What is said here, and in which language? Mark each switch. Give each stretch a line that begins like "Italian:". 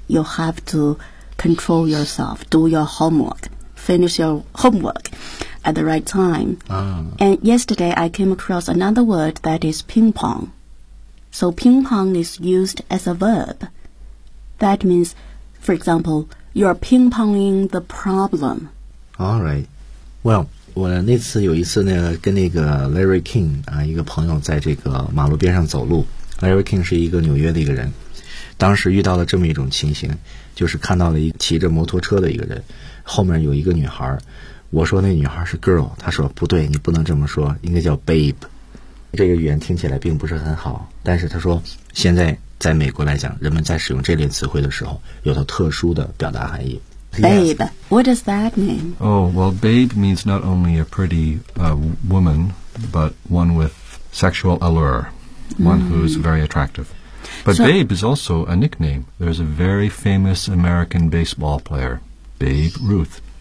English: You have to control yourself, do your homework, finish your homework at the right time.、And yesterday I came across another word that is ping pong. So ping pong is used as a verb. That means, for example, you're ping ponging the problem. All right.
Chinese: Well,我那次有一次呢跟那个 Larry King 啊一个朋友在这个马路边上走路， Larry King 是一个纽约的一个人，当时遇到了这么一种情形，就是看到了一个骑着摩托车的一个人，后面有一个女孩，我说那女孩是 girl， 他说不对，你不能这么说，应该叫 babe， 这个语言听起来并不是很好，但是他说现在在美国来讲，人们在使用这类词汇的时候有它特殊的表达含义。
English: Babe, what does that mean? Oh, well, babe means not only a pretty woman, but one with sexual allure, one who's very attractive. But so, babe is also a nickname. There's a very famous American baseball player, Babe Ruth.